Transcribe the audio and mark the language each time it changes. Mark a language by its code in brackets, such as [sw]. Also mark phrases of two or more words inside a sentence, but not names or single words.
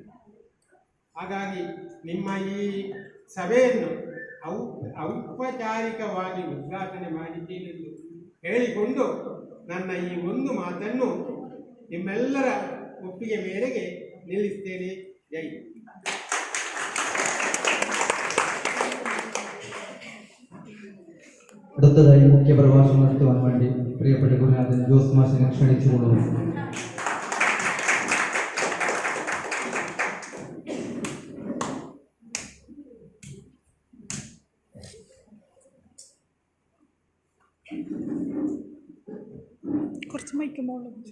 [kn] ಹಾಗಾಗಿ ನಿಮ್ಮ ಈ ಸಭೆಯನ್ನು ಔಪಚಾರಿಕವಾಗಿ ಉದ್ಘಾಟನೆ ಮಾಡಿದ್ದೇನೆಂದು ಹೇಳಿಕೊಂಡು ನನ್ನ ಈ ಒಂದು ಮಾತನ್ನು ನಿಮ್ಮೆಲ್ಲರ ಒಪ್ಪಿಗೆ ಮೇರೆಗೆ ನಿಲ್ಲಿಸ್ತೇನೆ. ಜೈ. [ml] അടുത്തതായി മുഖ്യ പ്രഭാഷണം നടത്തുവാൻ വേണ്ടി പ്രിയപ്പെട്ട ഗുരുനാഥൻ ജോസ് മാഷിനെ ക്ഷണിച്ചുകൊള്ളുന്നു. കുറച്ച് മൈക്കുമ്പോൾ